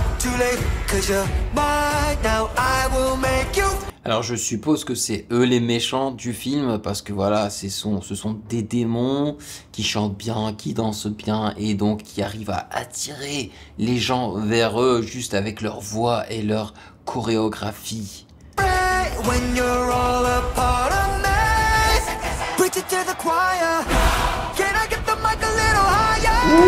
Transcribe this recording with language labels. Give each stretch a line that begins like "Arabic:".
English: Too late, cause you're mine now. I will make you.
French: Alors je suppose que c'est eux les méchants du film parce que voilà, ce sont des démons qui chantent bien, qui dansent bien et donc qui arrivent à attirer les gens vers eux juste avec leur voix et leur chorégraphie.
English: When you're all a part of me, preach it to the choir. Can I get the mic a little higher?